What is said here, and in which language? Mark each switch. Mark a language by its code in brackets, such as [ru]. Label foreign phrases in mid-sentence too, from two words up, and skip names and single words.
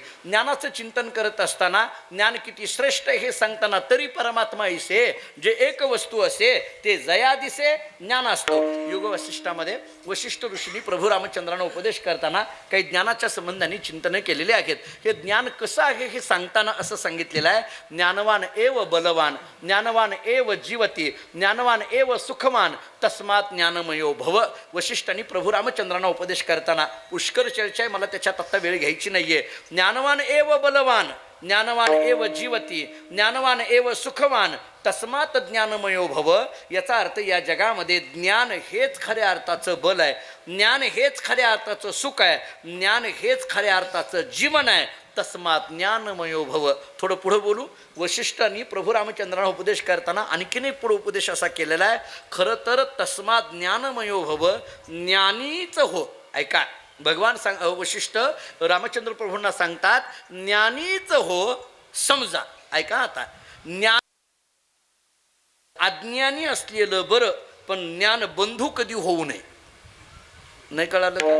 [mr] ज्ञानाचं चिंतन करत असताना ज्ञान किती श्रेष्ठ हे सांगताना तरी परमात्मा ऐसे जे एक वस्तू असे ते जया दिसे ज्ञान असतो. योग वशिष्ठामध्ये वशिष्ठ ऋषींनी प्रभू रामचंद्रांना उपदेश करताना काही ज्ञानाच्या संबंधाने चिंतन केलेले आहेत. हे ज्ञान कसं आहे हे सांगताना असं सांगितलेलं आहे, [sa] ज्ञानवान एव बलवान, ज्ञानवान एव जीवती, ज्ञानवान एव सुखवान, तस्मात ज्ञानमयो भव. [mr] वशिष्ठांनी प्रभू रामचंद्रांना उपदेश करताना पुष्कर चर्चा आहे, मला त्याच्यात आत्ता वेळ घ्यायची नाहीये. [sa] ज्ञानवान एव बलवान, ज्ञानवान एव जीवती, ज्ञानवान एव सुखवान, तस्मात ज्ञानमयो भव. [mr] याचा अर्थ या जगामध्ये ज्ञान हेच खऱ्या अर्थाचं बल आहे, ज्ञान हेच खऱ्या अर्थाचं सुख आहे, ज्ञान हेच खऱ्या अर्थाचं जीवन आहे. [sa] तस्मात ज्ञानमयो भव. [mr] थोडं पुढं बोलू. वशिष्ठांनी प्रभू रामचंद्रांना उपदेश करताना आणखीन एक पुढं उपदेश असा केलेला आहे, खरं तर [sa] तस्मात ज्ञानमयो भव, [mr] ज्ञानीच हो. ऐका, भगवान वशिष्ठ रामचंद्र प्रभूंना सांगतात ज्ञानीच हो समजा. ऐका आता, ज्ञान अज्ञानी असलेलं बरं, पण ज्ञान बंधू कधी होऊ नये. नाही कळालं का?